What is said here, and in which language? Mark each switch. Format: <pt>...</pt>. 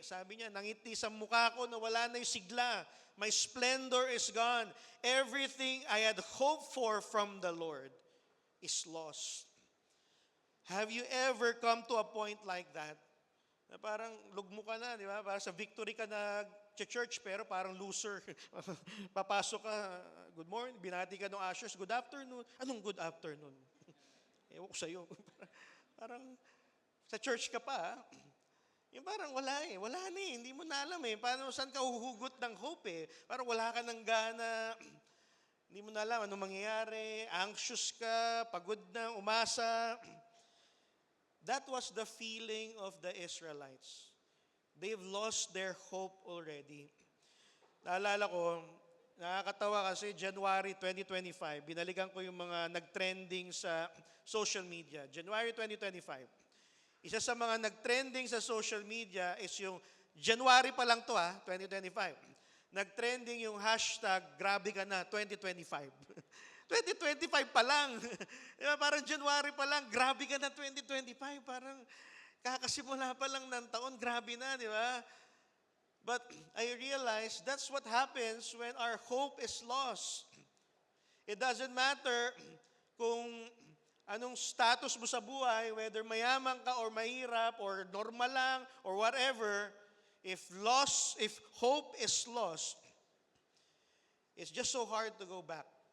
<tl>Sabi niya, nangiti sa mukha ko, nawala na yung sigla.</tl> <en>My splendor is gone. Everything I had hoped for from the Lord is lost. Have you ever come to a point like that?</en> <tl>Na parang lugmo ka na, di ba? Parang sa victory ka na church pero parang loser. Papasok ka, good morning, binati ka ng ushers, good afternoon. Anong good afternoon? Ewan ko sa'yo. Parang sa church ka pa, yung parang wala na hindi mo na alam paano, saan ka huhugot ng hope parang wala ka ng gana, hindi mo na alam anong mangyayari, anxious ka, pagod na, umasa.</tl> <en>That was the feeling of the Israelites. They've lost their hope already.</en> <tl>Naalala ko, nakakatawa kasi January 2025, binalikan ko yung mga nag-trending sa social media. January 2025. Isa sa mga nag-trending sa social media is yung, January pa lang to 2025. Nag-trending yung hashtag, grabe ka na, 2025. 2025 pa lang. Diba, parang January pa lang, grabe ka na 2025. Parang kakasimula pa lang ng taon, grabe na, di ba?</tl> <en>But I realized that's what happens when our hope is lost. It doesn't matter</en> <tl>kung anong status mo sa buhay,</tl> <en>whether</en> <tl>mayaman ka</tl> <en>or</en> <tl>mahirap</tl> <en>or normal lang or whatever, if hope is lost, it's just so hard to go back.</en>